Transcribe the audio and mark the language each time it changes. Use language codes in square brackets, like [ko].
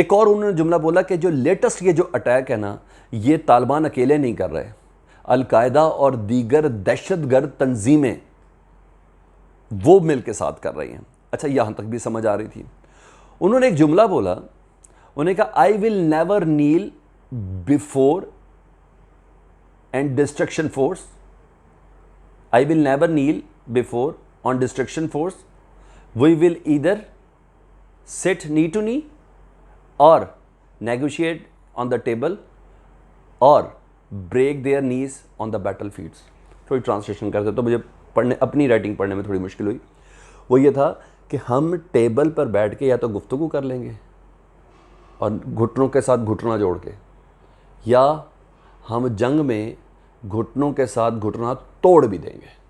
[hi] एक और उन्होंने जुमला बोला कि जो लेटेस्ट ये जो अटैक है ना, ये तालिबान अकेले नहीं कर रहे, अलकायदा और दीगर दहशतगर्द तंजीमें वो मिल के साथ कर रही हैं। अच्छा, यहाँ तक भी समझ आ रही थी। उन्होंने एक जुमला बोला, उन्होंने कहा [en] I will never kneel before and destruction force. I will never kneel before on destruction force. We will either sit knee to knee or negotiate on the table or break their knees on the battlefields. [hi] थोड़ी translation करते तो मुझे अपनी writing पढ़ने में थोड़ी मुश्किल हुई। वो ये था कि हम टेबल पर बैठ के या तो गुफ्तगू कर लेंगे और घुटनों के साथ घुटना जोड़ के, या हम जंग में घुटनों के साथ घुटना तोड़ भी देंगे।